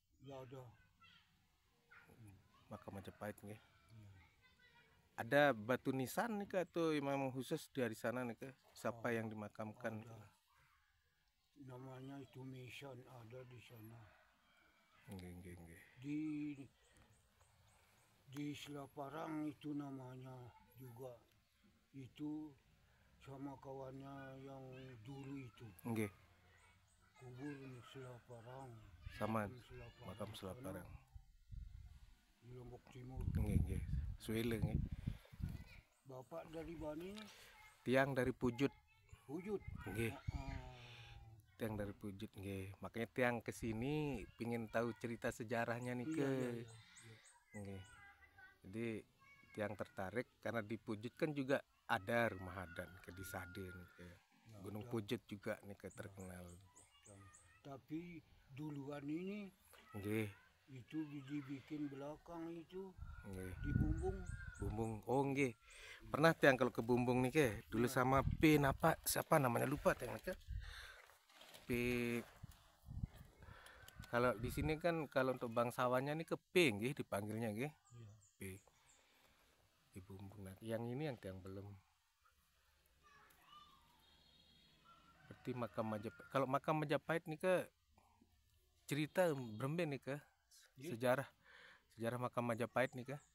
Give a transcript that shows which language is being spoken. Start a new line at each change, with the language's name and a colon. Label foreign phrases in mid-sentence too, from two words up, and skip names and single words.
Indonesian: Ya ada. Makam Majapahit nggih. Ada batu nisan nih ke atau memang khusus dari sana nih ke? Siapa yang dimakamkan? Ada. Namanya itu Mission ada di sana.
Sasak: Nggih, nggih, nggih.
Indonesian: Di Selaparang itu namanya juga. Itu sama kawannya yang dulu itu.
Sasak: Nggih.
Indonesian: Kubur Selaparang. Sama Selaparang. makam Selaparang. Di Lombok Timur.
Sasak: Nggih, nggih. Suwile nggih.
Indonesian: Bapak dari Bani, Tiang dari Pujut. wujud. Nggih. Tiang dari Pujut nggih. Makanya tiang kesini pingin tahu cerita sejarahnya nih ke. Iya.
Sasak: Nggih.
Indonesian: Jadi tiang tertarik karena di Pujut kan juga ada rumah adat ke di Sade nih ke. Gunung Pujut juga nih ke terkenal. Tapi duluan ini
Sasak: Nggih.
Indonesian: itu dibikin belakang itu
Sasak: Nggih.
Indonesian: di Bumbung.
Sasak: Bumbung. Oh nggih.
Indonesian: Pernah tiang kalau ke Bumbung nih ke dulu sama P apa siapa namanya lupa tiang ke. P kalau di sini kan kalau untuk bangsawannya nih ke P nggih dipanggilnya nggih. Iya. P. Di Bumbung. Nah, yang ini yang tiang belum. Berarti makam Majapahit. Kalau makam Majapahit nih ke cerita
Sasak: beremben nih ke
Indonesian: sejarah makam Majapahit nih ke.